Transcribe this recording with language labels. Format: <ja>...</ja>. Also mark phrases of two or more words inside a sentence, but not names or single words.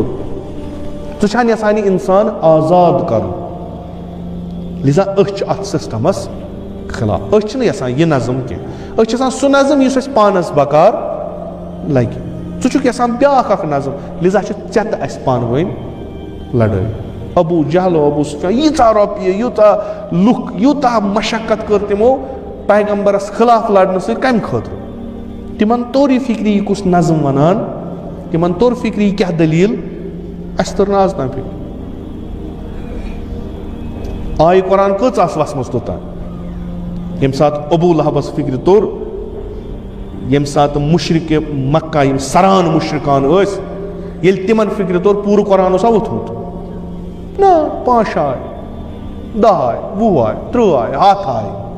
<ks>ژٕ چھان یژھان یہِ انسان آزاد کرُن لہذا أسۍ چھِ اتھ سسٹمس خلاف أسۍ چھِنہٕ یژھان یہِ نظم کینٛہہ أسۍ چھِ یژھان سُہ نظم یُس اَسہِ پانس بکار لگہِ ژٕ چھُکھ یژھان بیاکھ اکھ نظم لہذا چھِ ژےٚ تہٕ اسہِ پانہٕ ؤنۍ لڑٲے ابو جہل ابو سفیان ییٖژاہ رۄپیہِ یوٗتاہ لُکھ یوٗتاہ مشقت کٔر تِمو پیغمبرس خلاف لڑنہٕ سۭتۍ کمہِ خٲطرٕ تِمن توٚر یہِ فکری یہِ کُس نظم ونان تِمن توٚر فکری یہِ کیاہ دلیٖل اسہِ تٔر نہٕ آز تام فکر آیہِ قرآن کٔژ آسہٕ وسمٕژ توٚتام ییٚمہِ ساتہٕ ابو لہبس فکرِ توٚر ییٚمہِ ساتہٕ مشرق مکہ یِم سران مشرقان ٲسۍ ییٚلہِ تِمن فکرِ توٚر پوٗرٕ قرآن اوسا ووٚتھمُت نہ 5 آیہِ 10 آیہِ 20 آیہِ 30 آیہِ 100 آیہِ</ks>